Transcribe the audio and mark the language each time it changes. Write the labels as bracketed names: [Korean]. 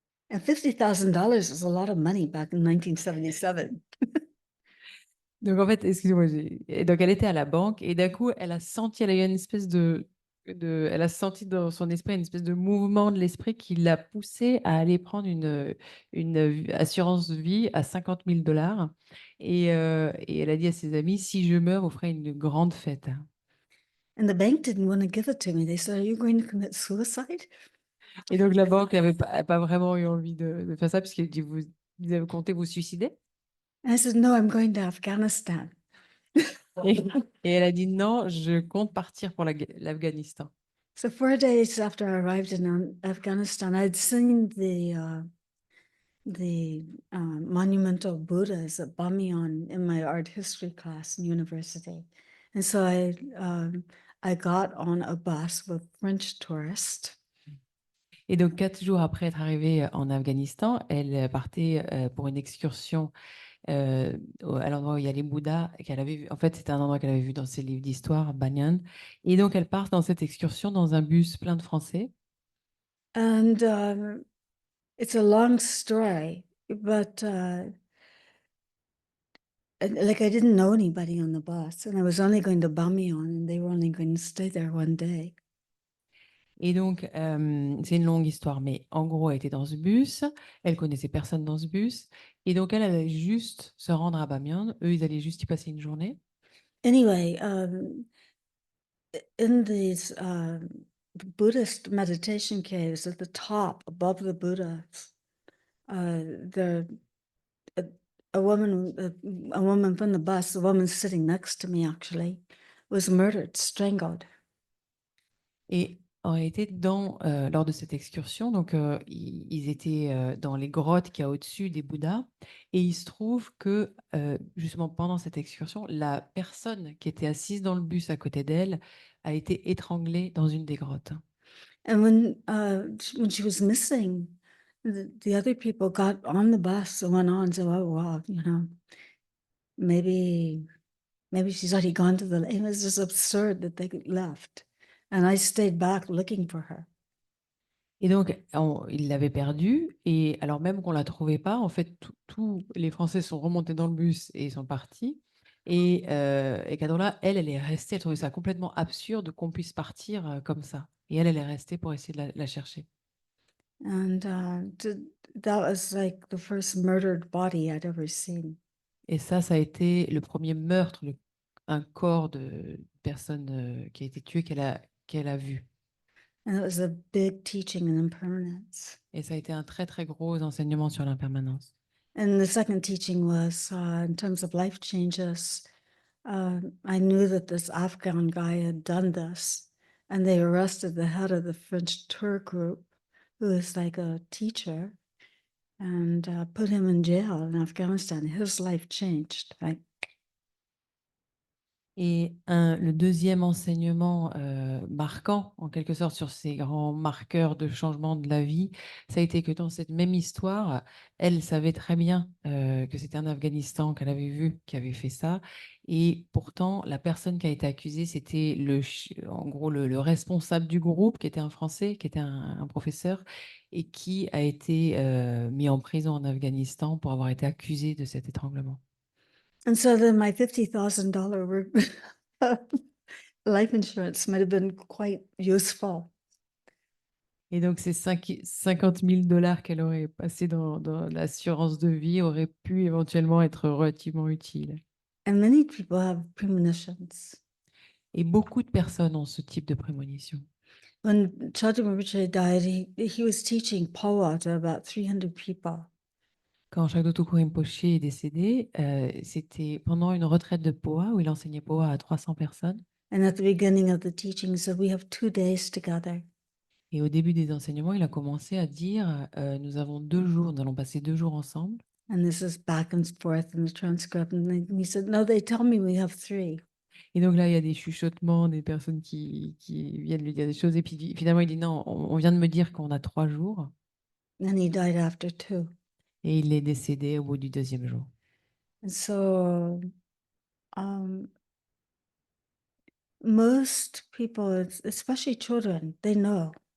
[English] And $50,000 is a lot of money back in 1977. [French] donc en fait, excusez-moi, et donc elle était à la banque et d'un coup, elle a senti, elle a eu une espèce elle a senti dans son esprit une espèce de mouvement de l'esprit qui l'a poussée à aller prendre une assurance vie à $50 000 et elle a dit à ses amis, si je meurs, vous ferez une grande fête. [English] And the bank didn't want to give it to me. They said, are you going to commit suicide? [French] Et donc la banque n'avait pas vraiment eu envie de faire ça puisqu'elle dit, vous avez compté vous suicider? [English] And I said, no, I'm going to Afghanistan. [French] Et, et elle a dit non, je compte partir pour l'Afghanistan. [English] So 4 days after I arrived in Afghanistan, I'd seen the monumental Buddhas at Bamiyan in my art history class in university. And so I got on a bus with French tourists. [French] Et donc, 4 jours après être arrivée en Afghanistan, elle partait pour une excursion à l'endroit où il y a les Bouddhas qu'elle avait vu. En fait, c'était un endroit qu'elle avait vu dans ses livres d'histoire, Banyan. Et donc, elle part dans cette excursion dans un bus plein de Français. [English] And it's a long story, but like I didn't know anybody on the bus, and I was only going to Bamiyan, and they were only going to stay there one day. [French] Et donc, c'est une longue histoire, mais en gros, elle était dans ce bus, elle connaissait personne dans ce bus, et donc elle allait juste se rendre à Bamiyan. Eux, ils allaient juste y passer une journée. [English] Anyway, in these Buddhist meditation caves at the top, above the Buddhas, there a woman from the bus, the woman sitting next to me actually, was murdered, strangled. [French] Et en réalité, lors de cette excursion, donc ils étaient dans les grottes qu'il y a au-dessus des Bouddhas, et il se trouve que justement pendant cette excursion, la personne qui était assise dans le bus à côté d'elle a été étranglée dans une des grottes. [English] And when she was missing, the other people got on the bus and went on. So, oh wow, maybe she's already gone to the. It was just absurd that they left, and I stayed back looking for her. [French] Et donc, ils l'avaient perdue, et alors même qu'on la trouvait pas, en fait, tous les Français sont remontés dans le bus et ils sont partis. Et Cadola, elle est restée, elle trouvait ça complètement absurde qu'on puisse partir comme ça. Et elle est restée pour essayer de la chercher. [English] And that was like the first murdered body I'd ever seen. [French] Et ça a été le premier meurtre, un corps de personne qui a été tué qu'elle a vu. [English] And it was a big teaching in impermanence. [French] Et ça a été un très, très gros enseignement sur l'impermanence. [English] And the second teaching was in terms of life changes. I knew that this Afghan guy had done this, and they arrested the head of the French tour group, who is like a teacher, and put him in jail in Afghanistan. His life changed. [French] Et le deuxième enseignement marquant, en quelque sorte, sur ces grands marqueurs de changement de la vie, ça a été que dans cette même histoire, elle savait très bien que c'était un Afghanistan qu'elle avait vu qui avait fait ça. Et pourtant, la personne qui a été accusée, c'était en gros le responsable du groupe, qui était un Français, qui était un professeur, et qui a été mis en prison en Afghanistan pour avoir été accusé de cet étranglement. [English] And so then my $50,000 life insurance might have been quite useful. [French] Et donc, ces 50 000 dollars qu'elle aurait passé dans l'assurance de vie auraient pu éventuellement être relativement utiles. [English] And many people have premonitions. [French] Et beaucoup de personnes ont ce type de prémonition. [English] When Chaudhry Rinpoche died, he was teaching Pawa to about 300 people. [French] Quand Shagdo Rinpoche est décédé, c'était pendant une retraite de Poa où il enseignait Poa à 300 personnes. [English] And at the beginning of the teaching, he said, we have 2 days together. [French] Et au début des enseignements, il a commencé à dire nous avons 2 jours, nous allons passer 2 jours ensemble. [English] And this is back and forth in the transcript. And he said, no, they tell me we have 3. [French] Et donc là, il y a des chuchotements, des personnes qui viennent lui dire des choses. Et puis finalement, il dit non, on vient de me dire qu'on a 3 jours. [English] And he died after 2. [French] Et il est décédé au bout du 2e jour. [English] And so most people, especially children, they know.